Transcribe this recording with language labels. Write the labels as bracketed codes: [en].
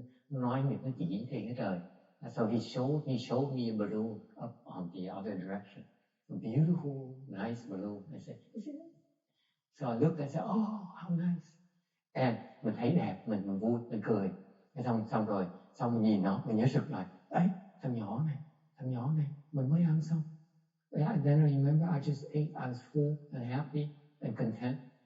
[vi] Nó nói việc nó chỉ trên cái trời. [en] So he showed me a balloon up on the other direction. A beautiful, nice balloon. I said, is it? So I looked and said, oh, how nice. [vi] And mình thấy đẹp, mình vui, mình cười. Xong rồi, mình nhìn nó, mình nhớ sực lại. Ấy, thằng nhỏ này, mình mới ăn xong. [en] And then I remember I just ate, I was full and happy and content.